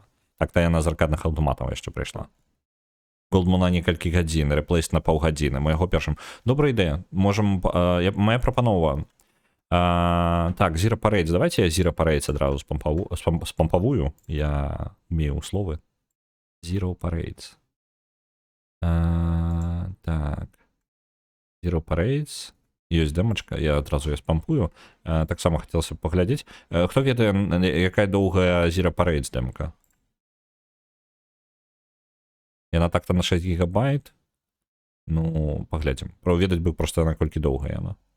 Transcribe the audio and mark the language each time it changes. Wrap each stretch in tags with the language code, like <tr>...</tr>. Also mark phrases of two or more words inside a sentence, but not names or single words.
<be>Так-то яна з аркадных аўтаматаў яшчэ прыйшла. Goldmana некалькі гадзін, Replaced на паўгадзіны. Мы яго першым... Добрая ідэя. Можам... Моя прапанова. Так, Zero Parades. Давайте я Zero Parades адразу спампавую. Я умею словы. Zero Parades. Так. Zero Parades. Ёсць дэмачка, я адразу спампую. Таксама хацелася б паглядзець. Хто ведае, якая доўгая Zero Parades дэмка? Яна так-то на 6 гигабайт. Ну, паглядзім. Праведаць бы проста наколькі доўгая яна.</be>